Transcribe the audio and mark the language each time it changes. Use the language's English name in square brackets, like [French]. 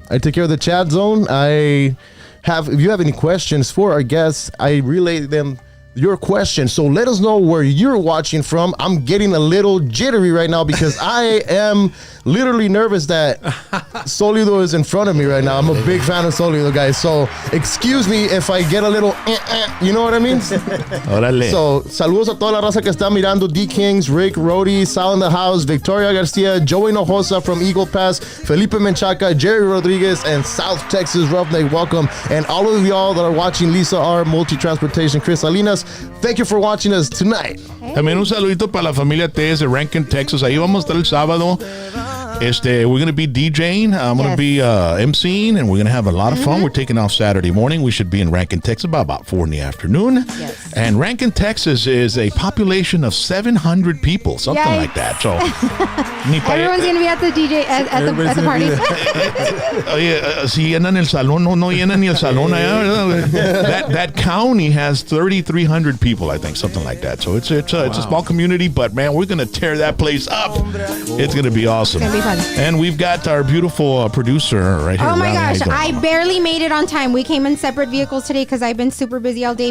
[English] I take care of the chat zone. If you have any questions for our guests, I relay them your questions. So let us know where you're watching from. I'm getting a little jittery right now because I am literally nervous that Solido is in front of me right now. I'm a big fan of Solido, guys. So excuse me if I get a little, you know what I mean? [Spanish] Órale. So saludos a toda la raza que está mirando. [English] D Kings, Rick, Rody, Sal in the house, Victoria Garcia, Joey Nojosa from Eagle Pass, Felipe Menchaca, Jerry Rodriguez, and South Texas Roughneck. Welcome. And all of y'all that are watching, Lisa R, Multi-Transportation, Chris Salinas, thank you for watching us tonight. [Spanish] También un saludito para la familia Tez de Rankin, Texas. Ahí vamos a estar el sábado. [English] We're going to be DJing. I'm going to be MCing, and we're going to have a lot of fun. We're taking off Saturday morning. We should be in Rankin, Texas about 4 in the afternoon. Yes. And Rankin, Texas is a population of 700 people, something like that. So everyone's going to be at the DJ at the party. [Spanish] Si llenan el salón, no llenan ni el salón allá. [English] That county has 3,300 people, I think, something like that. So it's a small community, but man, we're going to tear that place up. It's going to be awesome. It's going to be fun. And we've got our beautiful producer right here. Oh my Rally. gosh, I barely made it on time. We came in separate vehicles today because I've been super busy all day.